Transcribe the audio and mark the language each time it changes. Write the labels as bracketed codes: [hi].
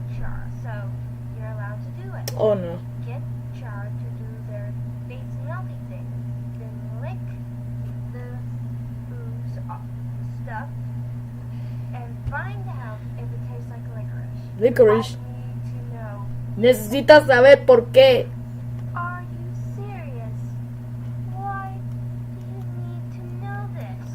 [en] Char, so you're allowed to do it. Oh no. Get Char to do their face melty thing, then lick the ooze off the stuff, and find out if it tastes like licorice. Licorice. I need to know. [es] Necesitas saber por qué. [en] Are you serious? Why do you need to know this?